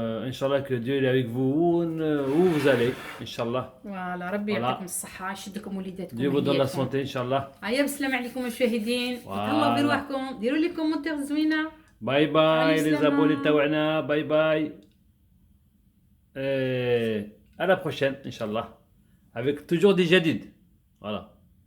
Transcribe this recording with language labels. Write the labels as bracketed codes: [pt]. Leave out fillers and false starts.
[fr] Inch'Allah que Dieu est avec vous où vous allez Inch'Allah. [ar] Voilà ربي يعطيكم الصحة يشدكم وليداتكم. [fr] Dieu vous donne la santé Inch'Allah. [ar] هيا بالسلامة عليكم المشاهدين. تهلاو برواحكم ديروا لي كومونتير زوينة. باي باي [fr] les abonnés [ar] تاعنا باي باي. [fr] À la prochaine Inch'Allah avec toujours des jadid. Voilà.